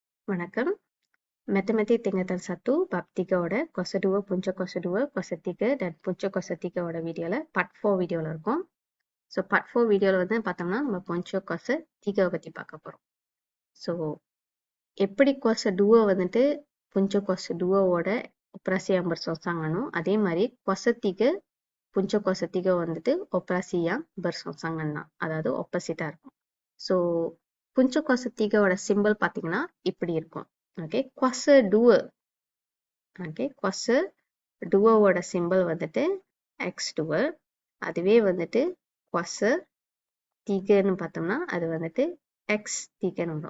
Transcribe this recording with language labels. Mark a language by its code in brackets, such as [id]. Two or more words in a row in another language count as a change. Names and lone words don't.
[ta] வணக்கம். [ms] Matematik tingkatan 1 bab 3 [ta] ஓட [ms] kuasa 2 punca kuasa 2 kuasa 3 dan punca kuasa 3 [ta] ஓட வீடியோல பார்ட் 4 வீடியோல இருக்கும். ஸோ பார்ட் 4 வீடியோல வந்து பார்த்தோம்னா நம்ம [ms] punca kuasa 3 [ta] பத்தி பார்க்க போறோம். ஸோ எப்படி கொச 2 வந்துட்டு [ms] punca kuasa 2 [ta] ஓட [ms] operasi yang bersangsangan [ta] அதே மாதிரி [ms] kuasa 3 punca kuasa 3 [ta] வந்துட்டு [ms] operasi yang bersangsangan [ta] தான், அதாவது ஆப்போசிட்டா இருக்கும். ஸோ [ms] punca kuasa 3 [ta] ஓட சிம்பிள் பார்த்தீங்கன்னா இப்படி இருக்கும். ஓகே, கொச 2 ஓகே, கொச 2 ஓட சிம்பிள் வந்துட்டு x2, அதுவே வந்துட்டு கொச 3ன்னு பார்த்தோம்னா அது வந்துட்டு x3ன்னு வரும்.